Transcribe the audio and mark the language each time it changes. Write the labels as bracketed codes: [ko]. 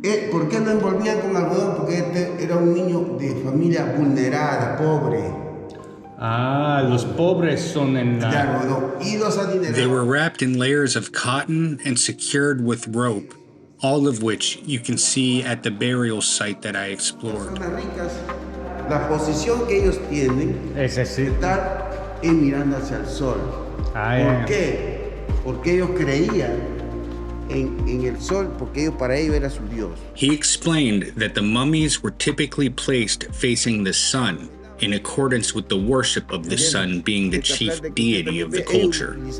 [es] ¿Por qué lo envolvían con algodón? Porque este era un niño de familia vulnerada, pobre. Ah, los pobres son en la... [en] They were wrapped in layers of cotton and secured with rope, all of which you can see at the burial site that I explored. [es] La posición que ellos tienen es estar mirando hacia el sol. ¿Por qué? Porque ellos creían en el sol, porque para ellos era su Dios. [en] He explained that the mummies were typically placed facing the sun, in accordance with the worship of the sun being the chief deity of the culture.